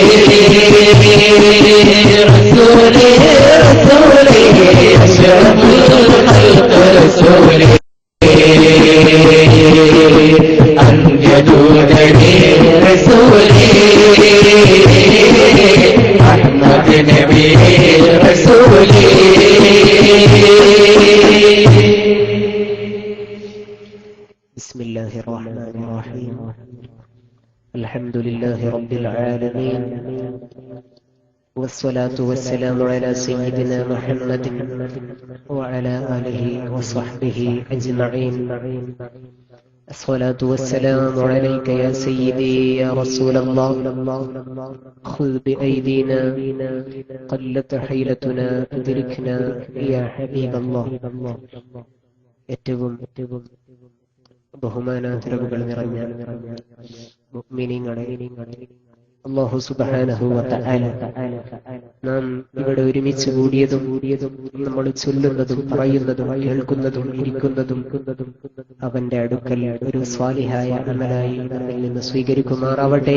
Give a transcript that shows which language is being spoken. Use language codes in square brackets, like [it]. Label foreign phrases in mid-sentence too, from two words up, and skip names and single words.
[ml] റസൂലേ റസൂലേ [ar] أشرف الخلق [ml] റസൂലേ അന്ത്യദൂതരേ റസൂലേ അഹ്മദ് നബിയേ റസൂലേ [ar] بسم الله الرحمن الرحيم الحمد لله رب العالمين والصلاة والسلام على سيدنا محمد وعلى آله وصحبه أجمعين. الصلاة والسلام عليك يا سيدي يا رسول الله، خذ بأيدينا قلت حيلتنا أدركنا يا حبيب الله. [ml] ഏറ്റവും ബഹുമാനാദരവുകൾ നിറഞ്ഞ മുഅ്മിനീങ്ങളെ, അല്ലാഹു [ar] سبحانه وتعالى [ml] നാം ഇവിടെ ഒരുമിച്ച് കൂടിയതും നമ്മൾ ചൊല്ലുന്നതും പറയുന്നതും കേൾക്കുന്നതും ഇരിക്കുന്നതും അവന്റെ അടുക്കൽ ഒരു സ്വാലിഹായ അമലായി നമ്മിൽ നിന്ന് സ്വീകരിക്കുമാറാവട്ടെ.